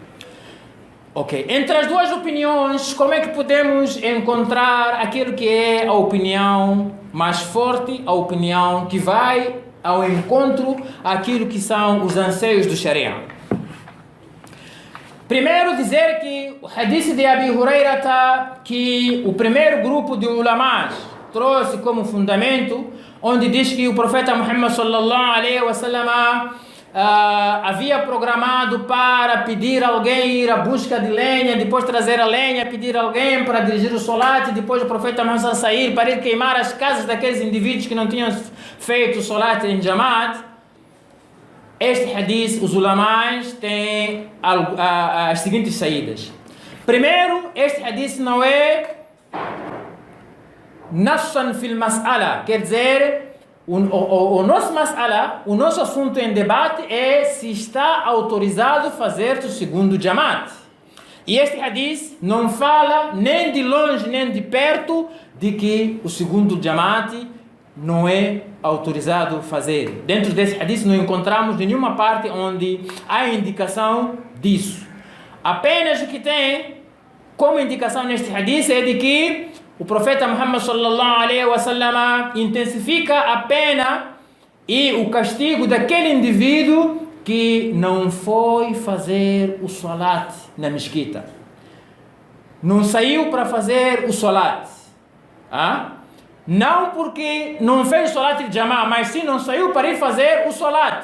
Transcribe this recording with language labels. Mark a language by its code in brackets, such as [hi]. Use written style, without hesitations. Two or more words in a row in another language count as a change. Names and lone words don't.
[pt] Ok, entre as duas opiniões, como é que podemos encontrar aquilo que é a opinião mais forte, a opinião que vai ao encontro àquilo que são os anseios do Sharia? Primeiro, dizer que o hadith de Abi Hurairah, que o primeiro grupo de ulamás trouxe como fundamento, onde diz que o profeta Muhammad [ar] صلى الله عليه وسلم [pt] havia programado para pedir alguém ir à busca de lenha, depois trazer a lenha, pedir alguém para dirigir o salat, depois o profeta Muhammad sair para ir queimar as casas daqueles indivíduos que não tinham feito o salat em jamaat. Este hadith, os ulamás têm as seguintes saídas. Primeiro, este hadith não é [ar] نصا في المسألة, [pt] quer dizer, o nosso mas'ala, o nosso assunto em debate é se está autorizado fazer o segundo jamaat. E este hadith não fala nem de longe nem de perto de que o segundo jamaat não é autorizado fazer. Dentro desse hadith não encontramos nenhuma parte onde há indicação disso. Apenas o que tem como indicação neste hadith é de que o profeta Muhammad [ar] صلى الله عليه وسلم [pt] intensifica a pena e o castigo daquele indivíduo que não foi fazer o salat na mesquita. Não saiu para fazer o salat. Não porque não fez o salat de jamá, mas sim não saiu para ir fazer o salat.